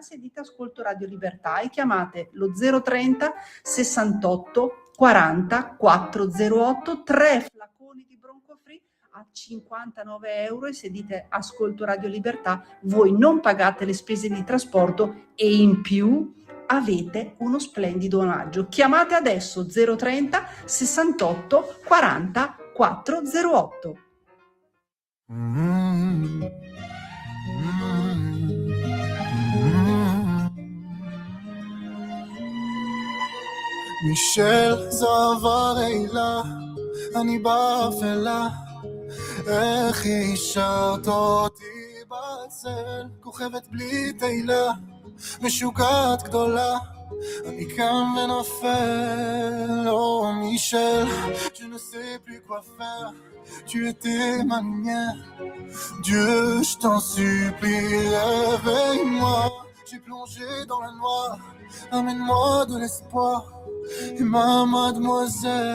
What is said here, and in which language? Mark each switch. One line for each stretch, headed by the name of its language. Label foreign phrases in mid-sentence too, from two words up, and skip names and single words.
Italian: Se dite ascolto Radio Libertà e chiamate lo 030 68 40 408, 3 flaconi di Broncofree a 59 euro, e se dite ascolto Radio Libertà voi non pagate le spese di trasporto e in più avete uno splendido omaggio. Chiamate adesso 030 68 40 408.
Hebrew: מישל זוהר אילה, אני באפלה, איך השארת אותי בצל, כוכבת בלי תהילה, משוגעת גדולה, אני קם ונופל.
French: Oh Michel, je ne sais plus quoi faire, tu étais ma lumière, Dieu je t'en supplie réveille-moi, j'ai plongé dans la noire, amène-moi de l'espoir et ma mademoiselle.